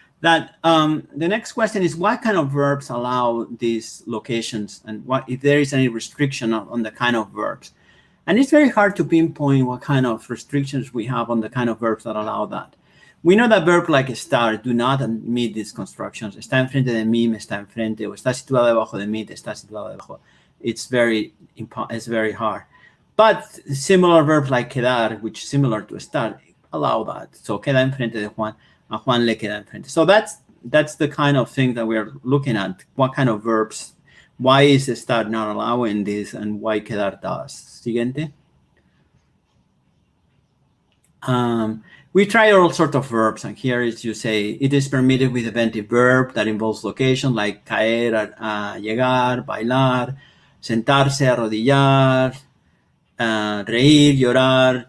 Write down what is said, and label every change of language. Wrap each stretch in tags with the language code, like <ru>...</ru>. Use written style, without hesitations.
<en>That the next question is, what kind of verbs allow these locations, and what if there is any restriction on the kind of verbs? And it's very hard to pinpoint what kind of restrictions we have on the kind of verbs that allow that. We know that verbs like estar do not meet these constructions.</en> <es>Está enfrente de mí, me está enfrente, o está situado debajo de mí, te está situado debajo.</es> <en>It's very hard. But similar verbs like quedar, which is similar to estar, allow that. So</en> <es>queda enfrente de Juan, a Juan le queda enfrente.</es> <en>So that's the kind of thing that we're looking at. What kind of verbs? Why is estar not allowing this, and why quedar does?</en> <es>Siguiente.</es> <en>We try all sorts of verbs, and here is you say it is permitted with eventive verb that involves location, like caer, llegar, bailar, sentarse, arrodillar, reír, llorar.</en>